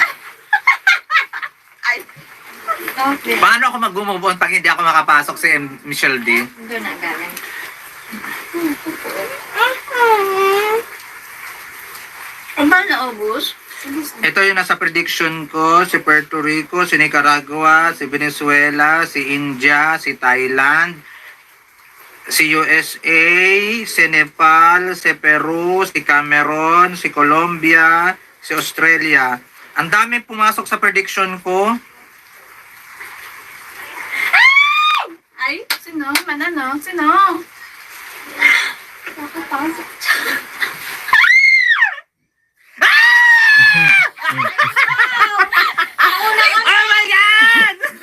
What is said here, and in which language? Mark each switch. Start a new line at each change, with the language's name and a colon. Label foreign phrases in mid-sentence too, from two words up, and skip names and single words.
Filipino: Ay. Okay. Paano ako mag-
English: move on
Filipino: pag hindi ako makapasok si Michelle D? Doon na galing. Ang ba naubos? Ito yung nasa prediction ko, si Puerto Rico, si Nicaragua, si Venezuela, si India, si Thailand, si USA, si Nepal, si Peru, si Cameroon, si Colombia, si Australia. Ang dami pumasok sa prediction ko. Ay, sino? Manano? Sino? Nakapasok.
English: Oh my God!